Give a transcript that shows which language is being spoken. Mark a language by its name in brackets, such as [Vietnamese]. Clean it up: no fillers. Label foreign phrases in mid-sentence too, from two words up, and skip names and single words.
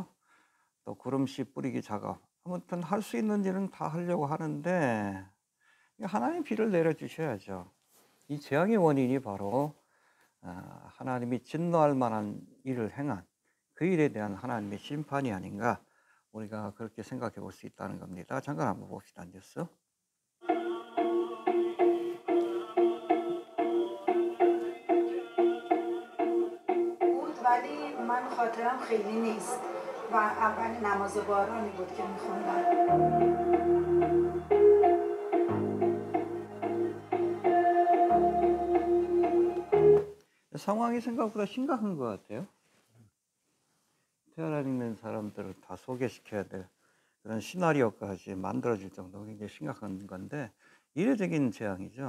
[Korean] 또 구름씨 뿌리기 작업, 아무튼 할 수 있는 일은 다 하려고 하는데 하나님 비를 내려주셔야죠. 이 재앙의 원인이 바로 하나님이 진노할 만한 일을 행한 그 일에 대한 하나님의 심판이 아닌가, 우리가 그렇게 생각해 볼 수 있다는 겁니다. 잠깐 한번 봅시다. 뉴스. [Persian] ولی من خاطرم خیلی نیست و اول نماز بارانی بود که میخوندم. [Korean] 상황이 생각보다 심각한 것 같아요. 테헤란 있는 사람들을 다 소개시켜야 될 그런 시나리오까지 만들어질 정도로 굉장히 심각한 건데, 이례적인 재앙이죠.